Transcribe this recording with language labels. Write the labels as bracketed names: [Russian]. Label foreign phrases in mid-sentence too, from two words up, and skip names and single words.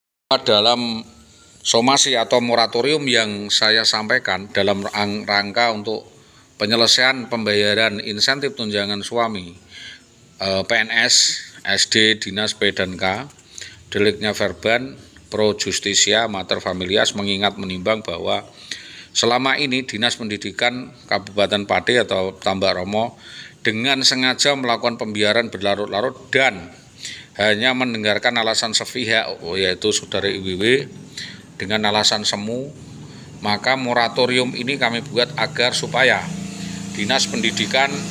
[Indonesian] Dalam somasi atau moratorium yang saya sampaikan dalam rangka untuk penyelesaian pembayaran insentif tunjangan suami PNS, SD, Dinas P dan K, deliknya verban, [Latin] pro justisia, mater familias, [Indonesian] mengingat menimbang bahwa selama ini Dinas Pendidikan Kabupaten Pati atau Tambak Romo dengan sengaja melakukan pembiaran berlarut-larut dan hanya mendengarkan alasan sepihak, yaitu saudara IWW dengan alasan semu, maka moratorium ini kami buat agar supaya Dinas Pendidikan